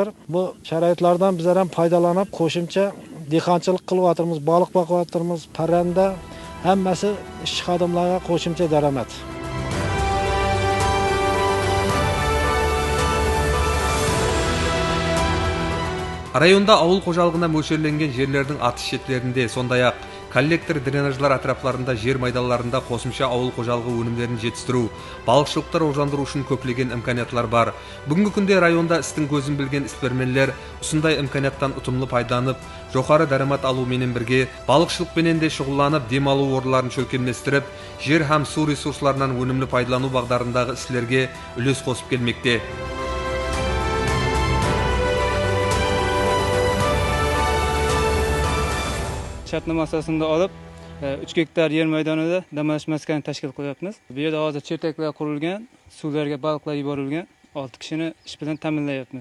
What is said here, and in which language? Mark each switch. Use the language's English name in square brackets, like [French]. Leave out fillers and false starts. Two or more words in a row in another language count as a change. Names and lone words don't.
[Uzbek] Bu sharoitlardan bizlar ham foydalanib, qo'shimcha dehqonchilik qilyapmiz, baliq boqyapmiz, parranda, hammasi ish xodimlarga qo'shimcha daromad. [Kara-Kalpak] Rayonda ауыл қожалығына мөлшерленген жерлердің атыс шеттерінде, сондай-ақ коллектор дренажлар атраптарында жер майдаларында қосымша ауыл қожалығы өнімдерін жетістіру, балықшылықты рождандыру үшін көптеген имканиятлар бар. Бүгінгі күнде районда істің көзін білген ісперменлер осындай имканияттан ұтымлы пайдаланып, жоғары дарамат алумен бірге балықшылықпенен де шұғылданып, демалу орынларын шөлкенместіріп, жер һәм су ресурсларынан өнімлі пайдалану бағдарындағы істерге үлес қосып келмекте. [Uzbek] Shartnoma asosida olib 3 gektar yer maydonida dam olish maskani tashkil qilyapmiz. Bu yerda hozir chertaklar qurilgan, suvlarga baliqlar yuborilgan, 6 kishini ish bilan ta'minlayapmiz.